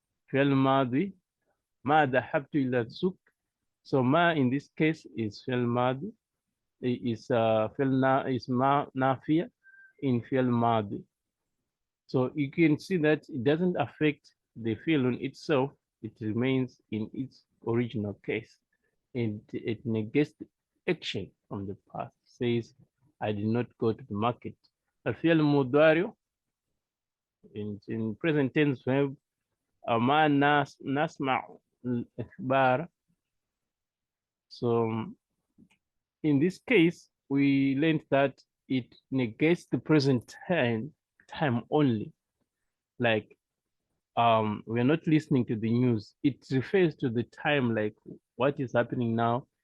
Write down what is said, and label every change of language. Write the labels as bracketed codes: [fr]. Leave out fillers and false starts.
[ar] Fi'l madi, ma dhahabtu ila suk. [en] So ma in this case is fi'l madi, [ar] is ma nafiya in fi'l madi. [en] So you can see that it doesn't affect the fi'l itself. It remains in its original case. And it negates the action from the past. Says, I did not go to the market. [ar] الفعل المضارع [en] in present tense verb [ar] ما نسمع الإخبار. [en] So in this case, we learned that it negates the present time only. Like we're not listening to the news. It refers to the time, like what is happening now.